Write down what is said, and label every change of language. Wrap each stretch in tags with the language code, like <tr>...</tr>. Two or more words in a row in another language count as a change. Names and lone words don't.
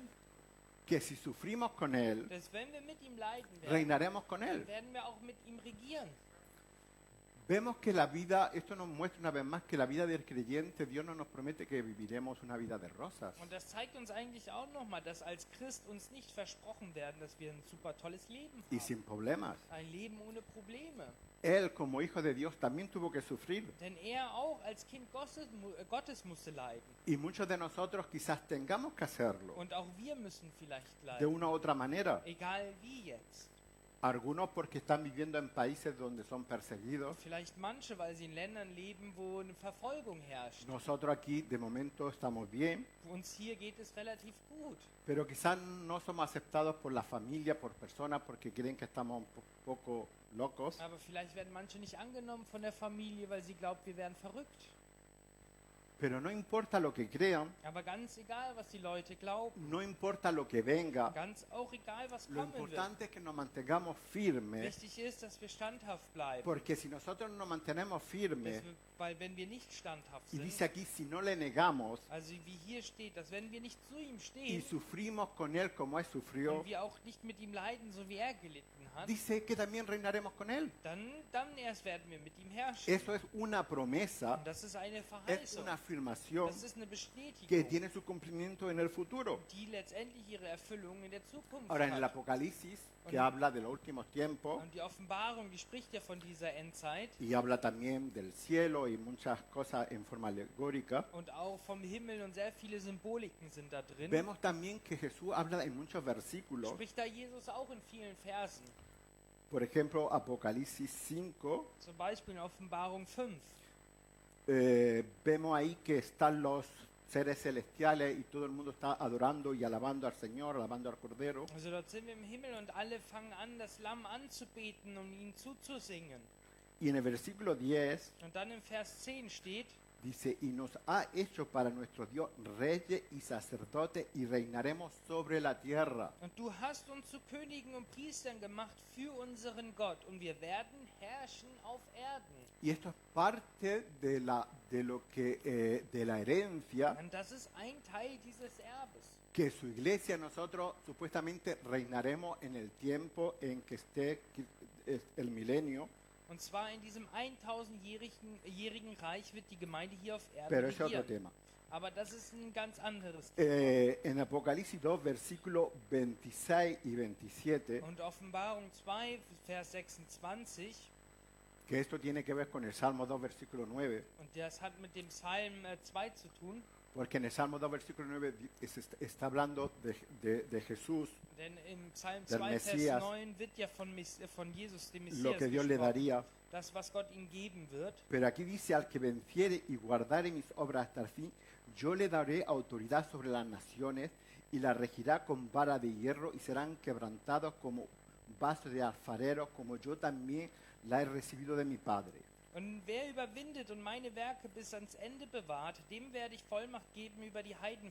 <es>que si sufrimos con Él,</es> <de>dass wenn wir mit ihm leiden werden,</de> <es>reinaremos con Él.</es> <de>werden wir auch mit ihm regieren.</de> <es>Vemos que la vida, esto nos muestra una vez más que la vida del creyente, Dios no nos promete que viviremos una vida de rosas.</es> <de>Und das zeigt uns eigentlich auch nochmal, dass als Christ uns nicht versprochen werden, dass wir ein super tolles Leben</de> <es>Y</es> <de>haben.</de> <es>sin problemas.</es> <de>Ein Leben ohne Probleme.</de> <es>Él, como hijo de Dios, también tuvo que sufrir.</es> <de>Denn er auch als Kind Gottes musste leiden.</de> <es>Y muchos de nosotros quizás tengamos que hacerlo</es> <de>Und auch wir müssen vielleicht</de> <es>de</es> <de>leiden.</de> <es>una u otra manera.</es> <de>Egal wie jetzt.</de> <es>Algunos porque están viviendo en países donde son perseguidos.</es> <de>Vielleicht manche, weil sie in Ländern leben, wo eine Verfolgung herrscht.</de> <es>Nosotros aquí de momento estamos bien,</es> <de>Uns hier geht es relativ gut.</de> <es>pero quizás no somos aceptados por la familia, por personas, porque creen que estamos un poco locos.</es> <de>Aber vielleicht werden manche nicht angenommen von der Familie, weil sie glaubt, wir wären verrückt.</de> <es>Pero no importa lo que crean,</es> <de>Aber ganz egal, was die Leute glauben,</de> <es>no importa lo que venga,</es> <de>ganz auch egal, was</de> <es>lo</es> <de>kommen wird.</de> <es>importante es que nos mantengamos firmes,</es> <de>Wichtig ist, dass wir standhaft bleiben.</de> <es>porque si nosotros nos mantenemos firmes,</es> <de>Weil wenn wir nicht standhaft</de> <es>y</es> <de>sind,</de> <es>dice aquí, si no le negamos</es> <de>also wie hier steht, dass wenn wir nicht zu ihm</de> <es>y</es> <de>stehen</de> <es>sufrimos con él como él sufrió,</es> <de>und wir auch nicht mit ihm leiden, so wie er gelitten hat,</de> <es>dice que también reinaremos con él.</es> <de>dann erst werden wir mit ihm herrschen.</de> <es>Eso es una promesa,</es> <de>Und das ist eine</de> <es>es</es> <de>Verheißung.</de> <es>una afirmación</es> <de>Das ist eine</de> <es>que</es> <de>Bestätigung,</de> <es>tiene su cumplimiento en el futuro.</es> <de>die letztendlich ihre Erfüllung in der Zukunft</de> <es>Ahora, en el</es> <de>hat.</de> <es>Apocalipsis, que</es> <de>Und-</de> <es>habla de los últimos tiempos,</es> <de>Und die Offenbarung, die spricht ja von dieser Endzeit</de> <es>y habla también del cielo y muchas cosas en forma alegórica,</es> <de>und auch vom Himmel und sehr viele Symboliken sind da drin.</de> <es>vemos también que Jesús habla en muchos versículos.</es> <de>Spricht da Jesus auch in vielen Versen.</de> <es>Por ejemplo, Apocalipsis 5,</es> <de>Zum Beispiel in Offenbarung 5.</de> <es>vemos ahí que están los seres celestiales y todo el mundo está adorando y alabando al Señor, alabando al Cordero.</es> <de>Also dort sind wir im Himmel und alle fangen an, das Lamm anzubeten und ihm zuzusingen.</de> <es>Y en el versículo 10</es> <de>Und dann im Vers 10 steht,</de> <es>dice, y nos ha hecho para nuestro Dios reyes y sacerdotes y reinaremos sobre la tierra.</es> <de>und du hast uns zu Königen und Priestern gemacht für unseren Gott und wir werden herrschen auf Erden.</de> <es>Y esto es parte de la herencia</es> <de>Und das ist ein Teil dieses Erbes.</de> <es>que su iglesia, nosotros supuestamente reinaremos en el tiempo en que esté el milenio,</es> <de>Und zwar in diesem 1000-jährigen Reich wird die Gemeinde hier auf Erden</de> <es>pero es otro</es> <de>regieren.</de> <es>tema.</es> <de>Aber das ist ein ganz anderes Thema.</de> <es>En Apocalipsis 2, versículos 26 y 27,</es> <de>Und Offenbarung 2, Vers 26,</de> <es>que esto tiene que ver con el Salmo 2, versículo 9,</es> <de>und das hat mit dem Psalm 2 zu tun,</de> <es>porque en el Salmo 2, versículo 9 está hablando de Jesús,</es> <de>denn im Psalm</de> <es>Del</es> <de>2, Vers</de> <es>Messias,</es> <de>9 wird ja von Jesus, dem</de> <es>lo</es> <de>Messias,</de> <es>que Dios le</es> <de>gesprochen,</de> <es>daría.</es> <de>das, was Gott ihm geben wird.</de> <es>Pero aquí dice, al que venciere y guardare mis obras hasta el fin, yo le daré autoridad sobre las naciones y la regirá con vara de hierro y serán quebrantados como vasos de alfarero, como yo también la he recibido de mi Padre.</es> <de>Und wer überwindet und meine Werke bis ans Ende bewahrt, dem werde ich Vollmacht geben über die Heidenvölker.</de>